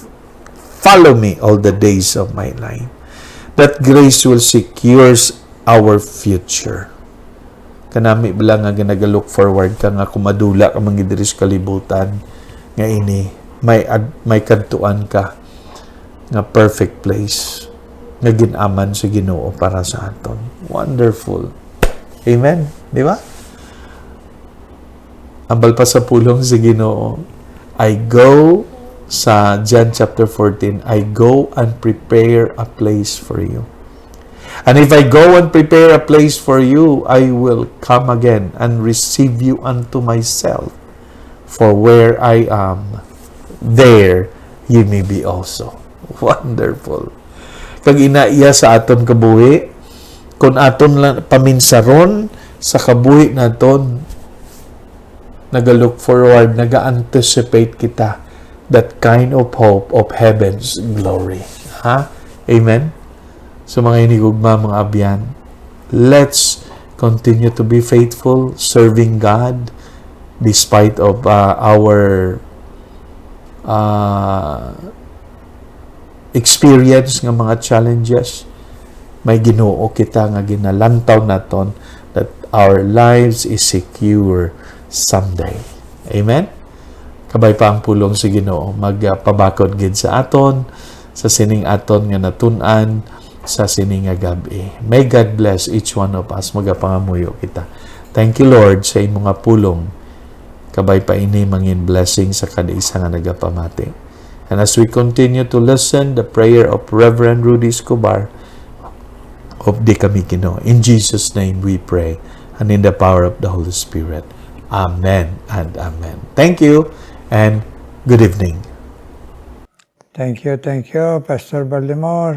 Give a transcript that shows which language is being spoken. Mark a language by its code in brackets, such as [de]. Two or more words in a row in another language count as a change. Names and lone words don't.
[en] Follow me all the days of my life. That grace will secure our future. [hil] Kanami bala nga ginagalook forward ka nga kumadula ka mangidiris kalibutan nga ini may kadtuan ka nga [en] perfect place [hil] nga ginaman sa Ginoo para sa aton. Wonderful. Amen. Di ba? Ambal pa sa pulong sa Ginoo, [en] I go sa John chapter 14, I go and prepare a place for you. And if I go and prepare a place for you, I will come again and receive you unto myself. For where I am, there you may be also. Wonderful. [hil] Kag inaiya sa aton kabuhi, kung aton lang paminsaron sa kabuhi naton, naga-look forward, naga-anticipate kita [en] that kind of hope of heaven's glory. [hil] Amen? So mga inigugma, mga abyan, [en] let's continue to be faithful, serving God, despite of our experience [hil] ng mga [en] challenges. [hil] May Ginoo kita nga ginalantaw naton [en] that our lives is secure someday. [hil] Amen? Kabay pa ang pulong sa Ginoo magpabakod gid sa aton sa sining aton nga natun-an sa sining nga gabi. [en] May God bless each one of us. [hil] Magapangamuyo kita. [en] Thank you, Lord, [hil] sa imong nga pulong. Kabay pa ini mangin blessing sa kada isa nga nagapamati. [en] And as we continue to listen the prayer of Reverend Rudy Escobar of Di Kami Ginoo. In Jesus' name we pray, and in the power of the Holy Spirit. Amen and amen. Thank you and good evening. Thank you, Pastor Baltimore.